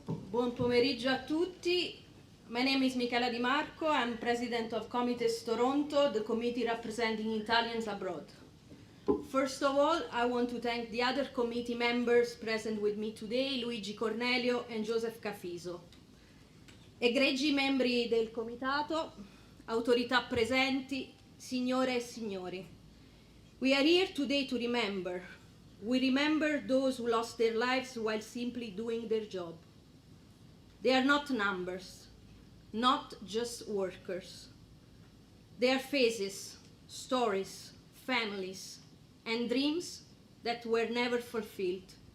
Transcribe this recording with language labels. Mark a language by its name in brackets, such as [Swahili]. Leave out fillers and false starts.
[Italian] Buon pomeriggio a tutti. [English] My name is Michela Di Marco. I'm president of Comites Toronto, the committee representing Italians abroad. First of all, I want to thank the other committee members present with me today, Luigi Cornelio and Joseph Cafiso. [Italian] Egregi membri del comitato, autorità presenti, signore e signori. [English] We are here today to remember. We remember those who lost their lives while simply doing their job. They are not numbers, not just workers. They are faces, stories, families, and dreams that were never fulfilled.